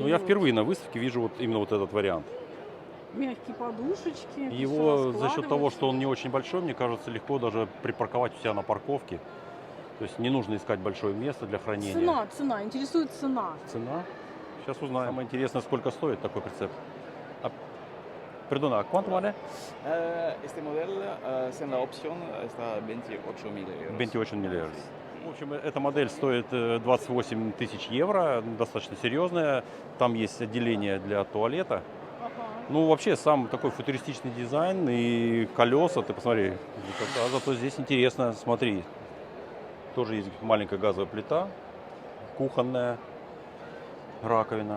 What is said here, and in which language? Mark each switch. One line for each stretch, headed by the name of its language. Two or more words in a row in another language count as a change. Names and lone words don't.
Russian: Ну, я впервые на выставке вижу вот именно вот этот вариант. Мягкие подушечки. Его всё за счет того, раскладывается. что он не очень большой, мне кажется, легко даже припарковать у себя на парковке. То есть не нужно искать большое место для хранения. Цена, интересует цена. Цена? Сейчас узнаем. Самое интересное, сколько стоит такой прицеп.
Spanish: Perdona, ¿cuánto vale? Este modelo, sin la opción, está 28.000 euros.
Russian: 28 миллиардов. В общем, эта модель стоит 28 тысяч евро, достаточно серьезная. Там есть отделение для туалета. Ага. Ну, вообще, сам такой футуристичный дизайн и колеса, ты посмотри. А зато здесь интересно, смотри. Тоже есть маленькая газовая плита, кухонная, раковина.